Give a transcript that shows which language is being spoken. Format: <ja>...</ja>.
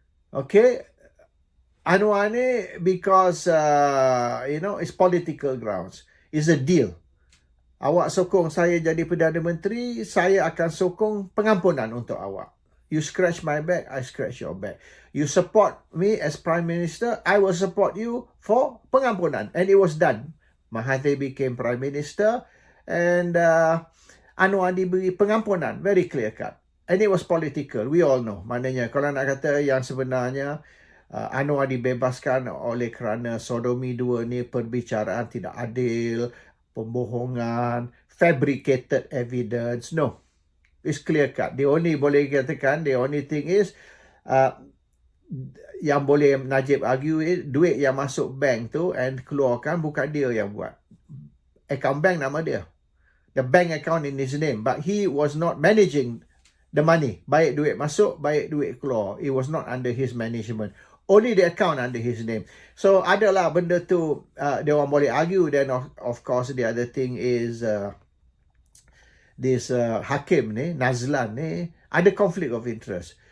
<en>Okay, Anwar ni because, it's political grounds. It's a deal.</en> <ms>Awak sokong saya jadi Perdana Menteri, saya akan sokong pengampunan untuk awak.</ms> <en>You scratch my back, I scratch your back. You support me as Prime Minister, I will support you for pengampunan. And it was done. Mahathir became Prime Minister and Anwar diberi pengampunan. Very clear cut. And it was political. We all know.</en> <ms>Maknanya kalau nak kata yang sebenarnya Anwar dibebaskan oleh kerana sodomi 2 ni perbicaraan tidak adil, pembohongan,</ms> <en>fabricated evidence. No, it's clear cut. The only</en> <ms>boleh katakan,</ms> <en>the only thing is</en> <ms>uh, yang boleh Najib argue duit yang masuk bank tu and keluarkan bukan dia yang buat. Account bank nama dia.</ms> <en>The bank account in his name, but he was not managing the money.</en> <ms>Baik duit masuk, baik duit keluar.</ms> <en>It was not under his management. Only the account under his name. So</en> <ms>adalah benda tu dia orang boleh</ms> <en>argue. Then of course the other thing is this</en> <ms>hakim ni,</ms> <en>Nazlan ni,</en> <ms>ada</ms> <en>conflict of interest.</en>